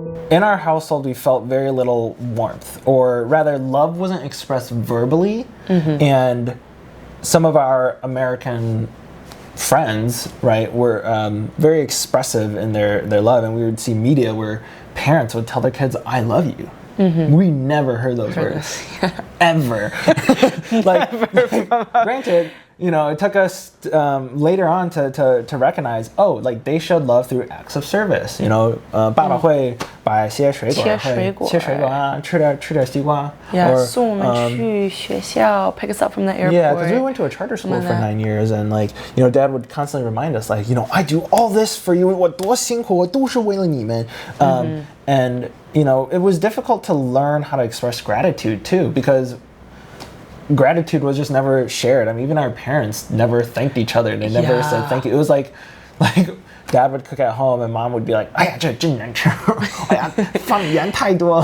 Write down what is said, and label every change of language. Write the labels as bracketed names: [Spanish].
[English] In our household, we felt very little warmth, or rather, love wasn't expressed verbally, and some of our American friends, right, were very expressive in their love, and we would see media where parents would tell their kids, "I love you." We never heard those words, ever. like, granted, it took us later on to recognize, like, they showed love through acts of service. [Chinese] 爸爸会把一些水果，切水果啊，吃点西瓜。 [English] Yeah, [Chinese] 送我们去学校, [English] pick us up from the airport. Yeah, because we went to a charter school for 9 years, and like, Dad would constantly remind us, like, I do all this for you. [Chinese] 我多辛苦，我都是为了你们。 [English] And it was difficult to learn how to express gratitude too, because gratitude was just never shared. I mean, even our parents never thanked each other. They never said thank you. It was like Dad would cook at home, and Mom would be like, [Chinese] 哎呀，这真难吃，哎呀，放盐太多。